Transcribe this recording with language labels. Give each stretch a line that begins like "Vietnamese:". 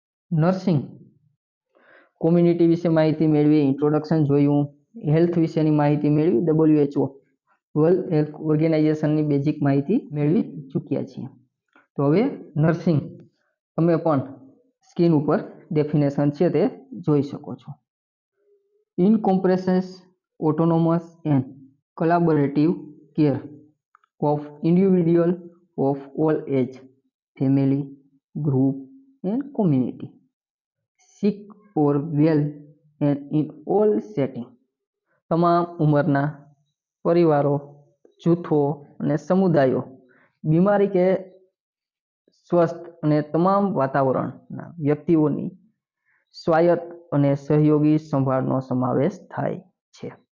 Gujarati: Nursing, community વિશે માહિતી મેળવી, ઇન્ટ્રોડક્શન જોયું, હેલ્થ વિશેની માહિતી મેળવી WHO વર્લ્ડ હેલ્થ ઓર્ગેનાઇઝેશનની બેઝિક માહિતી મેળવી ચૂક્યા છીએ. તો હવે નર્સિંગ તમે પણ સ્ક્રીન ઉપર ડેફિનેશન છે તે જોઈ શકો છો.
English: Encompasses autonomous and collaborative care of individual of all age, family, group and community, sick or well and in all setting.
Gujarati: તમામ ઉંમરના પરિવારો, જૂથો અને સમુદાયો બીમારી કે સ્વસ્થ અને તમામ વાતાવરણના વ્યક્તિઓની સ્વાયત્ત અને સહયોગી સંભાળનો સમાવેશ થાય છે.